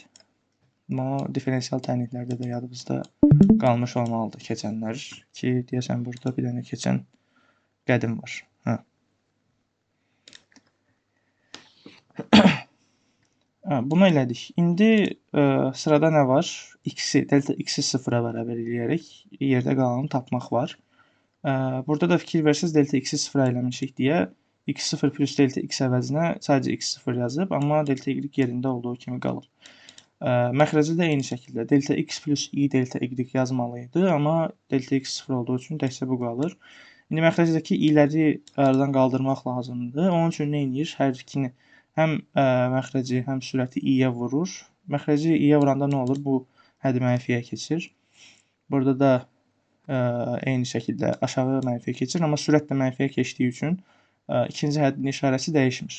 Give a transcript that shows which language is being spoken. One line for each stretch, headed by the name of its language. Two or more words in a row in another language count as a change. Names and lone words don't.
Azerbaijani: Amma diferensial tənliklərdə də yadımızda qalmış olmalıdır keçənlər ki, deyəsən burada bir dənə keçən qədim var. Bunu elədik. İndi sırada nə var? Delta x-i sıfıra bərabər eləyərək yerdə qalanını tapmaq var. Burada da fikir versəz delta x-i sıfıra eləmişik deyə x0 plus delta x əvəzinə sadəcə x0 yazıb, amma delta y yerində olduğu kimi qalır. Məxrəci də eyni şəkildə delta x plus i delta y yazmalıydı, amma delta x sıfır olduğu üçün təkcə bu qalır. İndi məxrəcdəki i'ləri aradan qaldırmaq lazımdır. Onun üçün nə edir? Hər ikini həm məxrəci, həm sürəti i-yə vurur. Məxrəci i-yə vuranda nə olur? Bu həddi mənfiyə keçir. Burada da eyni şəkildə aşağı mənfiyə keçir, amma sürət də mənfiyə keçdiyi üçün ikinci həddin işarəsi dəyişmir.